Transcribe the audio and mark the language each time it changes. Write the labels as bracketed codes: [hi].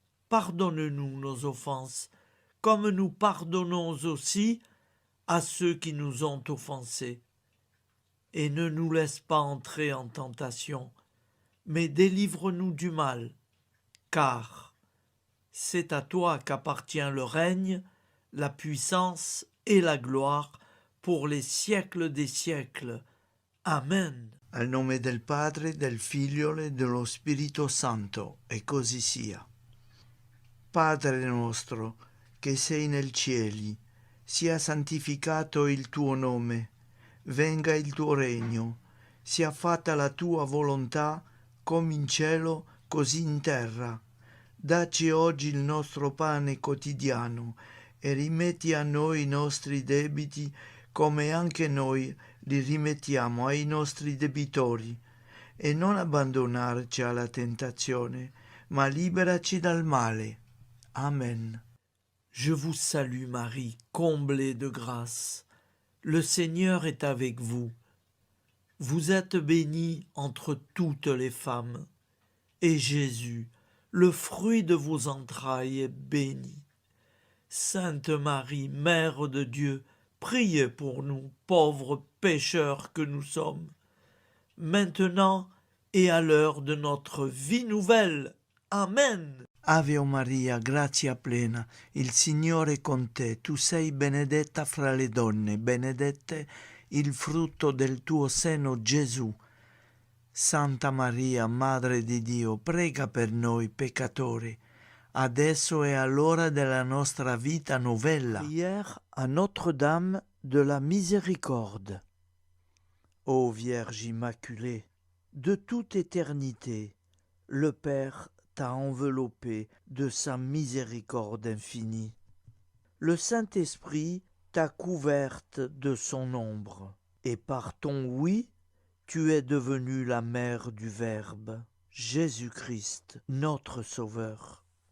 [fr] Pardonne-nous nos offenses, comme nous pardonnons aussi à ceux qui nous ont offensés. Et ne nous laisse pas entrer en tentation, mais délivre-nous du mal, car c'est à toi qu'appartient le règne, la puissance et la gloire pour les siècles des siècles. Amen. [it] Al nome del Padre, del Figlio e dello Spirito Santo, e così sia. Padre nostro, che sei nel cieli, sia santificato il tuo nome, venga il tuo regno, sia fatta la tua volontà, come in cielo, così in terra. Dacci oggi il nostro pane quotidiano e rimetti a noi i nostri debiti, come anche noi li rimettiamo ai nostri debitori, e non abbandonarci alla tentazione, ma liberaci dal male. Amen. [fr] Je vous salue Marie, comblée de grâce. Le Seigneur est avec vous. Vous êtes bénie entre toutes les femmes, et Jésus, le fruit de vos entrailles, est béni. Sainte Marie, Mère de Dieu, priez pour nous, pauvres pécheurs que nous sommes, maintenant et à l'heure de notre vie nouvelle. Amen. [it] Ave Maria, grazia plena, il Signore è con te, tu sei benedetta fra le donne, benedetto il frutto del tuo seno, Gesù. Santa Maria, Madre di Dio, prega per noi peccatori, adesso e all'ora della nostra vita novella. [fr] Prière à Notre-Dame de la Miséricorde. Ô Vierge Immaculée, de toute éternité, le Père t'a enveloppé de sa miséricorde infinie. Le Saint-Esprit t'a couverte de son ombre, et par ton oui, tu es devenue la mère du Verbe, Jésus-Christ, notre Sauveur.